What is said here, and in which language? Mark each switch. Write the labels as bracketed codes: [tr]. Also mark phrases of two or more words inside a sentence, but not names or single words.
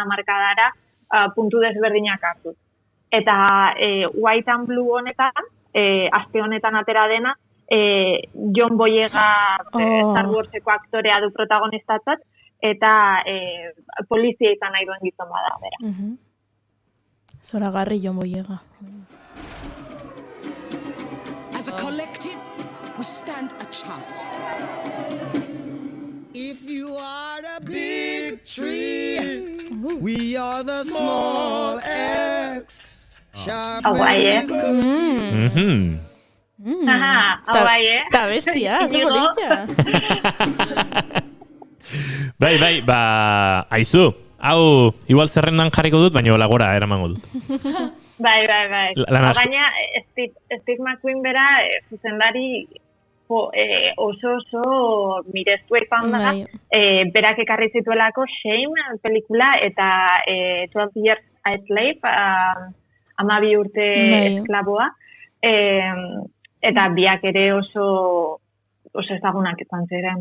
[eu] hamarkadara puntu desberdinak hartu. Eta White and Blue honetan, aste honetan atera dena, John Boyega Star Warseko aktorea du protagonistatzat, eta polizia izan nahi duen gizon bada, bera. Zoragarri John Boyega. [en] As a collective, we stand a chance. If you are a big tree, we are the small X. Sharp and good. [eu] Hau bai, Ta bestia, ze politxa. Bai, aizu, hau, igual zerrendan jarriko dut, baina lagora eramango dut. Bai. Baina, Steve McQueen bera, zuzendari oso mirestu izan da, berak ekarri zituelako Shame pelikula eta 12 Years a Slave, 12 urte esklaboa, eta biak ere oso ezagunak izan ziren.